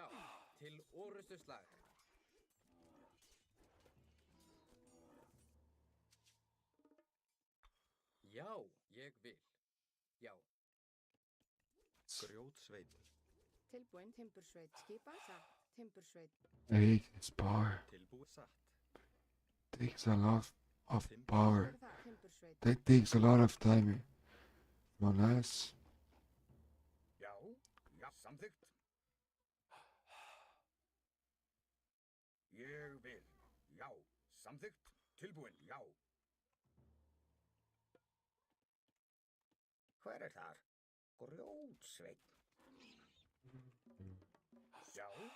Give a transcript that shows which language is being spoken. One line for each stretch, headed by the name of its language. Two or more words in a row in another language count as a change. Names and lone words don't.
Icelandic: Til orustu slag. Já. ég vil. Já. Grjótsveit. Tilbúin timbursveit skipa. Satt. Timbursveit.
English: Hey, it's power.
Icelandic: Tilbúið satt.
English: Takes a lot of
Icelandic: Hver
English: power.
Icelandic: er það? Timbursveit.
English: That takes a lot of time. From us.
Icelandic: Já, já, samþykkt. Ég vil. Já, samþykkt. Tilbúin, já. Hver er þar? Grjótsveit. Já.